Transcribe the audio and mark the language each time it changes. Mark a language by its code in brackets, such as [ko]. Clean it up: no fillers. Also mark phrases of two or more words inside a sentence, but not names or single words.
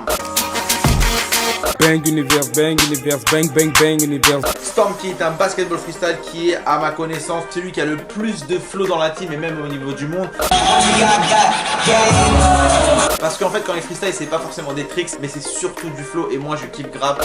[en] Bang universe, bang universe, bang bang bang universe. [fr] Storm qui est un [en] basketball freestyle [fr] qui est à ma connaissance celui qui a le plus de flow dans la team et même au niveau du monde. Parce qu'en fait quand il freestyle c'est pas forcément des tricks mais c'est surtout du flow et moi je kiffe grave.